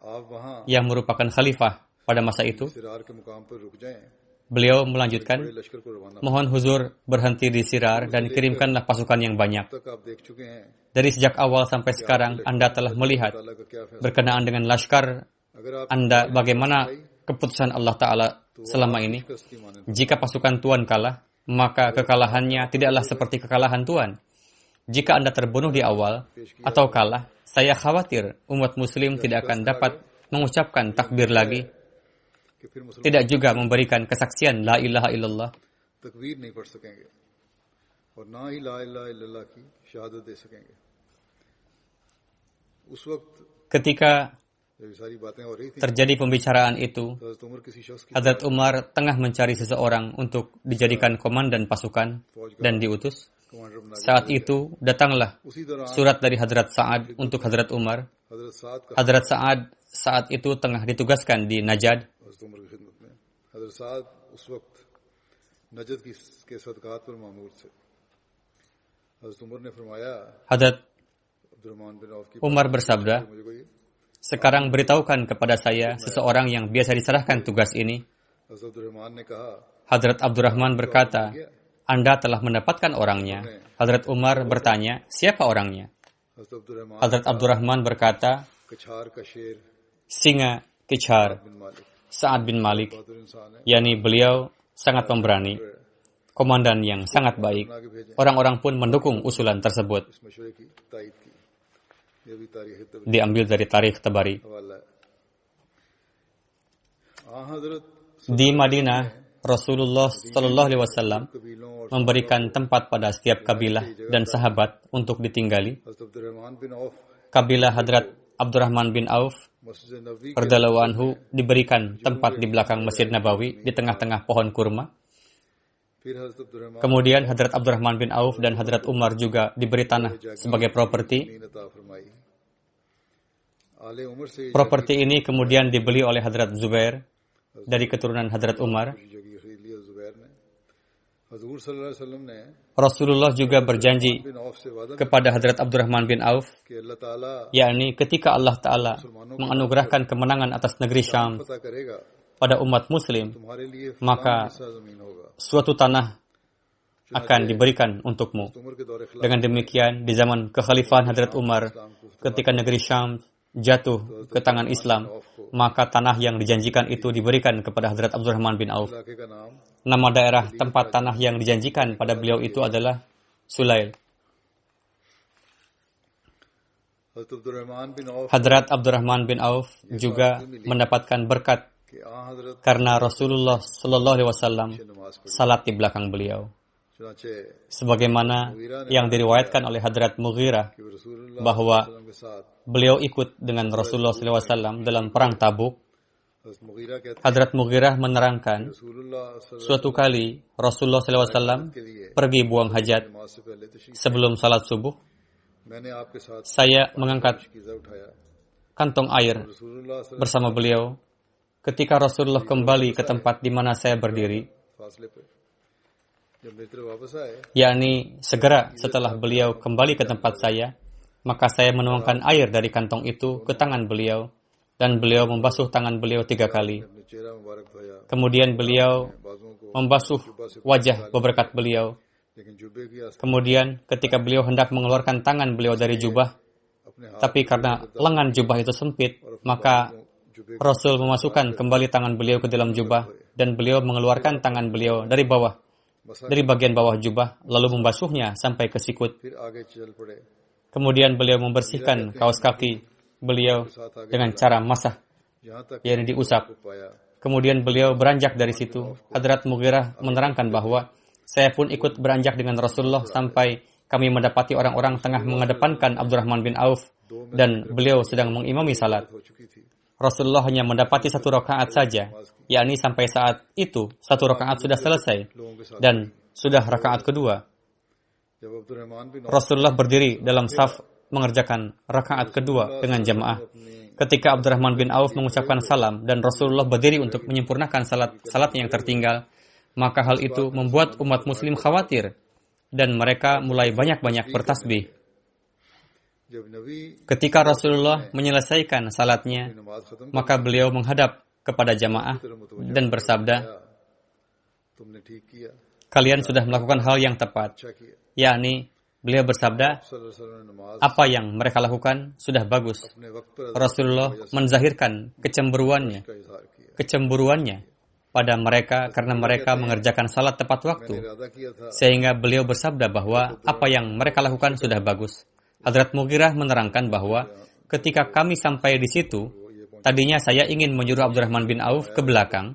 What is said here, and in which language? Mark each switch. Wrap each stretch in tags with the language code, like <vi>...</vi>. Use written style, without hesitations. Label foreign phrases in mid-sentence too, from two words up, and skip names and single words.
<ur>آپ وہاں</ur> <id>yang merupakan khalifah pada masa itu.</id> <ur>سرار کے مقام پر رک جائیں,</ur> <id>Beliau melanjutkan,</id> <ur>بڑے لشکر کو روانہ</ur> <id>mohon huzur berhenti di Sirar dan kirimkanlah pasukan yang banyak.</id> <ur>تک آپ دیکھ چکے ہیں.</ur> <id>Dari sejak awal sampai sekarang Anda telah melihat</id> <ur>اللہ کا کیا فیصلہ,</ur> <id>berkenaan dengan laskar</id> <ur>اگر آپ</ur> <id>Anda bagaimana keputusan Allah Ta'ala selama ini.</id> <ur>شکست کی مانے</ur> <id>Jika pasukan Tuan kalah, maka kekalahannya tidaklah seperti kekalahan Tuan. Jika Anda terbunuh di awal atau kalah, saya khawatir umat muslim tidak akan dapat mengucapkan takbir lagi,</id> <ur>کہ پھر مسلمان</ur> <id>tidak juga memberikan kesaksian</id> <ar>لا إله إلا الله.</ar> <ur>تکبیر نہیں پڑھ سکیں گے اور نہ ہی</ur> <ar>لا إله إلا الله</ar> <ur>کی شہادت دے سکیں گے. اس وقت</ur> <id>Ketika</id> <ur>جب یہ ساری باتیں ہو رہی تھی,</ur> <id>terjadi pembicaraan itu,</id> <ur>حضرت عمر کسی شخص کی</ur> <id>Hadrat Umar tengah mencari seseorang untuk dijadikan komandan pasukan dan diutus.</id> <ur>کمانڈر بنا</ur> <id>Saat itu datanglah</id> <ur>اسی دوران</ur> <id>surat dari Hadrat Sa'ad untuk Hadrat Umar.</id> <ur>حضرت سعد کا</ur> <id>Hadrat Sa'ad saat itu tengah ditugaskan di Najd.</id> <ur>حضرت عمر کی خدمت میں حضرت سعد اس وقت نجد کے صدقات پر مامور تھے. حضرت عمر نے فرمایا,</ur> <id>Hadrat</id> <ur>عبدالرحمن بن عوف کی</ur> <id>Umar bersabda,</id> <ur>مجھے کوئی</ur> <id>sekarang beritahukan kepada saya seseorang yang biasa diserahkan tugas ini.</id> <ur>حضرت عبدالرحمن نے کہا,</ur> <id>Hadrat Abdurrahman berkata, Anda telah mendapatkan orangnya. Hadrat Umar bertanya, siapa orangnya?</id> <ur>حضرت عبدالرحمن</ur> <id>Hadrat Abdurrahman berkata,</id> <ur>کچھار کا شیر</ur> <id>singa Kichar,</id> <ur>بن مالک</ur> <id>Sa'ad bin Malik,</id> <ur>بہادر انسان ہے,</ur> <id>yakni beliau sangat pemberani, komandan yang sangat baik.</id> <ur>بنا کے بھیجیں.</ur> <id>Orang-orang pun mendukung usulan tersebut.</id> <ur>اس مشورے کی تائید کی۔ یہ بھی تاریخ طبری</ur> <id>Diambil dari Tarikh Tabari.</id> <ur>حوالہ ہے۔ حضرت</ur> <id>Di Madinah, Rasulullah</id> <ar>صلى الله عليه وسلم</ar> <ur>قبیلوں اور</ur> <id>memberikan tempat pada setiap kabilah dan sahabat untuk ditinggali.</id> <ur>حضرت عبدالرحمن بن عوف</ur> <id>Kabilah Hadrat Abdurrahman bin Auf</id> <ur>مسجد نبوی کے</ur> <ar>رضي الله عنه</ar> <id>diberikan tempat di belakang Masjid Nabawi di tengah-tengah pohon kurma.</id> <ur>پھر حضرت عبدالرحمن</ur> <id>Kemudian Hadrat Abdurrahman bin Auf dan Hadrat Umar juga diberi tanah sebagai properti.</id> <ur>نے عطا فرمائی۔ آل عمر سے یہ</ur> <id>Properti ini kemudian dibeli oleh Hadrat Zubair dari keturunan Hadrat Umar.</id> <ur>جگہ خرید لیا زبیر نے. حضور</ur> <ar>صلى الله عليه وسلم</ar> <ur>نے</ur> <id>Rasulullah juga berjanji</id> <ur>بن عوف سے وعدہ</ur> <id>kepada Hadrat Abdurrahman bin Auf,</id> <ur>کہ اللہ تعالیٰ</ur> <id>yakni ketika Allah Ta'ala menganugerahkan kemenangan atas negeri Syam</id> <ur>پتا کرے گا</ur> <id>pada umat muslim,</id> <ur>تمہارے لیے</ur> <id>maka</id> <ur>فلاں حصہ زمین ہوگا.</ur> <id>suatu tanah akan diberikan untukmu.</id> <ur>عمر کے دور خلاف</ur> <id>Dengan demikian, di zaman kekhalifahan Hadrat Umar, ketika negeri Syam jatuh ke tangan Islam, maka tanah yang dijanjikan itu diberikan kepada Hadrat Abdurrahman bin Auf.</id> <ur>علاقے کا نام</ur> <id>Nama daerah tempat tanah yang dijanjikan pada beliau itu adalah Sulail.</id> <ur>حضرت عبدالرحمن بن عوف</ur> <id>Hadrat Abdurrahman bin Auf juga mendapatkan berkat</id> <ur>کے آ حضرت</ur> <id>karena Rasulullah</id> <ar>صلى الله عليه وسلم</ar> <ur>سے نماز پڑھی.</ur> <id>salat di belakang beliau.</id> <ur>چنانچہ</ur> <id>Sebagaimana yang diriwayatkan oleh Hadrat Mughirah</id> <ur>کہ رسول اللہ</ur> <id>bahwa</id> <ar>صلى الله عليه وسلم</ar> <ur>کے ساتھ</ur> <id>beliau ikut dengan Rasulullah SAW dalam perang Tabuk.</id> <ur>حضرت مغیرہ کہتے</ur> <id>Hadrat Mughirah menerangkan,</id> <ar>رسول الله صلى الله</ar> <id>suatu kali Rasulullah SAW</id> <ur>کے لیے</ur> <id>pergi buang hajat.</id> <ur>نماز سے پہلے تشریف</ur> <id>Sebelum salat subuh,</id> <ur>میں نے آپ کے ساتھ</ur> <id>saya mengangkat</id> <ur>کوزہ اٹھایا.</ur> <id>kantong air</id> <ar>رسول الله صلى الله</ar> <id>bersama beliau. Ketika Rasulullah kembali ke tempat di mana saya berdiri,</id> <ur>فاصلے پہ جب میری طرف واپس آئے</ur> <id>yakni segera setelah beliau kembali ke tempat saya, maka saya menuangkan air dari kantong itu ke tangan beliau, dan beliau membasuh tangan beliau 3 kali.</id> <ur>اپنے چہرہ مبارک دھویا,</ur> <id>Kemudian beliau</id> <ur>بازوؤں کو,</ur> <id>membasuh wajah beberkat beliau.</id> <ur>لیکن جبے کی آستین</ur> <id>Kemudian ketika beliau hendak mengeluarkan tangan beliau dari jubah,</id> <ur>اپنے ہاتھ</ur> <id>tapi karena lengan jubah itu sempit, maka</id> <ur>جبے</ur> <id>Rasul memasukkan kembali tangan beliau ke dalam jubah, dan beliau mengeluarkan tangan beliau dari bawah, dari bagian bawah jubah, lalu membasuhnya sampai ke sikut.</id> <ur>پھر آگے چل پڑے.</ur> <id>Kemudian beliau membersihkan kaos kaki beliau dengan cara masah,</id> <ur>یہاں تک</ur> <id>yakni diusap.</id> <ur>کو پایا</ur> <id>Kemudian beliau beranjak dari situ. Hadrat Mughirah menerangkan bahwa saya pun ikut beranjak dengan Rasulullah sampai kami mendapati orang-orang tengah mengedepankan Abdurrahman bin Auf dan beliau sedang mengimami salat.</id> <ur>ہو چکی تھی.</ur> <id>Rasulullah hanya mendapati 1 rakaat saja, yakni sampai saat itu 1 rakaat sudah selesai</id> <ur>لوگوں کے ساتھ</ur> <id>dan sudah rakaat kedua.</id> <ur>جب عبدالرحمن بن عوف</ur> <id>Rasulullah berdiri dalam saf mengerjakan rakaat kedua dengan jamaah. Ketika Abdurrahman bin Auf mengucapkan salam dan Rasulullah berdiri untuk menyempurnakan salatnya yang tertinggal, maka hal itu membuat umat muslim khawatir dan mereka mulai banyak-banyak bertasbih.</id> <ur>جب نبی</ur> <id>Ketika Rasulullah menyelesaikan salatnya,</id> <ur>نماز ختم</ur> <id>maka beliau menghadap kepada jamaah dan bersabda,</id> <ur>تم نے ٹھیک کیا,</ur> <id>kalian sudah melakukan hal yang tepat,</id> <ur>اچھا کیا.</ur> <id>yakni beliau bersabda,</id> <ar>صلى الله عليه وسلم</ar> <ur>نے نماز</ur> <id>apa yang mereka lakukan sudah bagus.</id> <ur>اپنے وقت پر</ur> <id>Rasulullah menzahirkan kecemburuannya</id> <ur>کا اظہار کیا.</ur> <id>kecemburuannya pada mereka karena mereka mengerjakan salat tepat waktu,</id> <ur>ارادہ کیا تھا</ur> <id>sehingga beliau bersabda bahwa apa yang mereka lakukan sudah bagus. Hadrat Mughirah menerangkan bahwa ketika kami sampai di situ, tadinya saya ingin menyuruh Abdurrahman bin Auf ke belakang,</id>